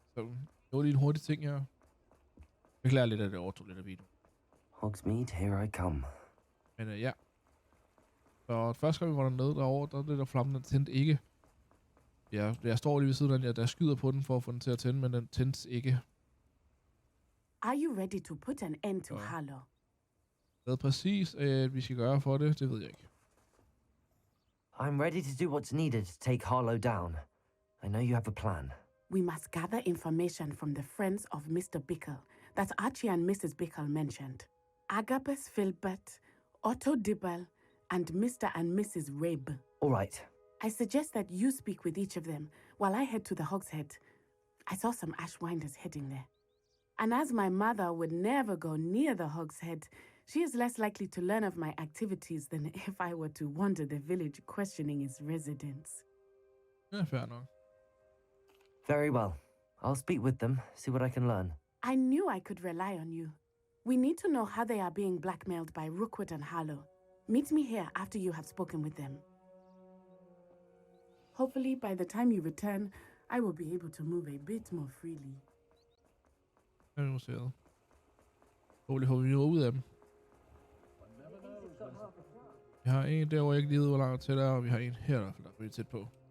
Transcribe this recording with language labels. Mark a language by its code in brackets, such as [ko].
[da] Så det var lige en hurtig ting her. Jeg beklager lidt, at det overtog lidt af videoen. [en] Hogsmeade, here I come. [da] Men ja. Så første gang vi var dernede derovre, der er det der flamme, den tændte ikke. Jeg står lige ved siden af den, der skyder på den for at få den til at tænde, men den tændes ikke. [en] Are you ready to put an end to Harlow? [da] Hvad præcis vi skal gøre for det, det ved jeg ikke. [en] I'm ready to do what's needed to take Harlow down. I know you have a plan. We must gather information from the friends of Mr. Bickle that Archie and Mrs. Bickle mentioned. Agabus Filbert, Otto Dibble, and Mr. and Mrs. Rabe. All right. I suggest that you speak with each of them while I head to the Hogshead. I saw some Ashwinders heading there. And as my mother would never go near the Hogshead, she is less likely to learn of my activities than if I were to wander the village questioning its residents. [da] Ja, fair nok. [en] Very well. I'll speak with them, see what I can learn. I knew I could rely on you. We need to know how they are being blackmailed by Rookwood and Harlow. Meet me here after you have spoken with them. Hopefully, by the time you return, I will be able to move a bit more freely. [da] Jeg er noteret. Hopefully får vi noget ud af dem. Vi har en derovre, jeg ikke lige ved, hvor langt til der, og vi har en her, der er rigtig tæt på.